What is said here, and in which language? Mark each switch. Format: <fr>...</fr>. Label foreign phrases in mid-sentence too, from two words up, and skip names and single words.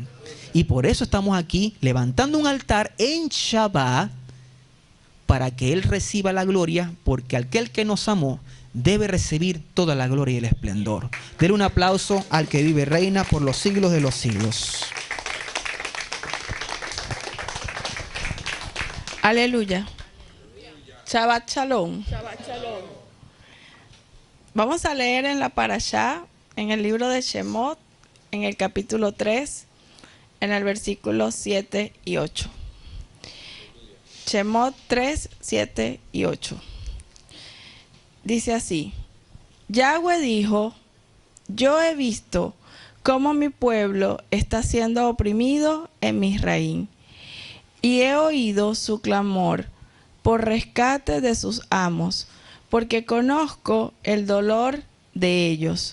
<es>Y por eso estamos aquí levantando un altar en Shabbat para que Él reciba la gloria, porque aquel que nos amó debe recibir toda la gloria y el esplendor. Denle un aplauso al que vive y reina por los siglos de los siglos. Aleluya.</es> <he>שבת שלום. שבת שלום.</he> <es>Vamos a leer en la Parashá, en el libro de Shemot, en el capítulo 3, en el versículo 7 y 8. Shemot 3, 7 y 8. Dice así: Yahweh dijo, yo he visto cómo mi pueblo está siendo oprimido en Misraim, y he oído su clamor por rescate de sus amos, porque conozco el dolor de ellos.</es>